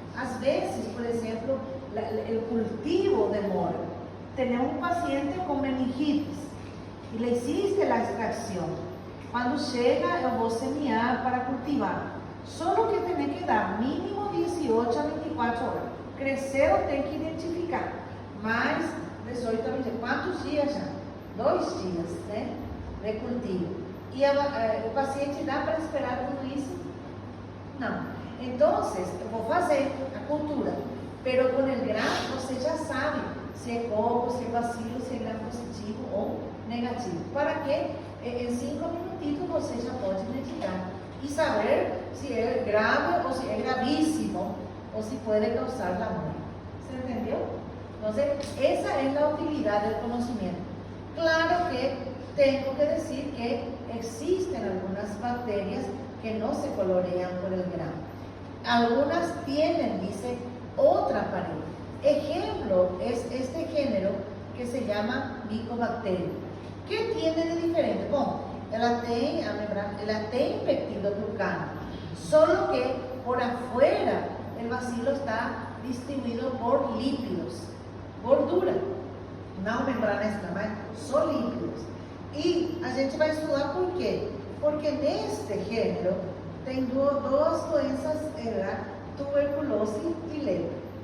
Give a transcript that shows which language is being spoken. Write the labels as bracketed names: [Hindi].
[Spanish] A veces, por ejemplo, el cultivo de mora. Tenemos un paciente con meningitis y le hiciste la extracción. Cuando llega, yo voy a semear para cultivar. Solo que tiene que dar mínimo 18 a 24 horas. [Portuguese] Crecer tem que identificar. [Spanish] Mais 18 a 24. ¿Cuántos días ya? 2 días, né? De cultivo. [Portuguese] E o paciente dá para esperar tudo isso? Não. Então, eu vou fazer a cultura. Pero com o Gram, você já sabe se é coco, se é bacilo, se é Gram positivo ou negativo. Para que em 5 minutitos você já pode identificar e saber se é grave ou se é gravíssimo ou se pode causar a morte. ¿Se entendeu? Então, essa é a utilidade do conhecimento. [Spanish] Claro que tengo que decir que existen algunas bacterias que no se colorean por el Gram. Algunas tienen, dice, otra pared. Ejemplo es este género que se llama Mycobacterium. ¿Qué tiene de diferente? [Portuguese] Bom, ela tem péptido glucano, [Spanish] solo que por afuera el bacilo está distribuido por lípidos, [Portuguese] gordura, não membrana externa, só lípidos. E a gente vai estudar por quê? Porque neste gênero tem duas doenças, tuberculose e lepra.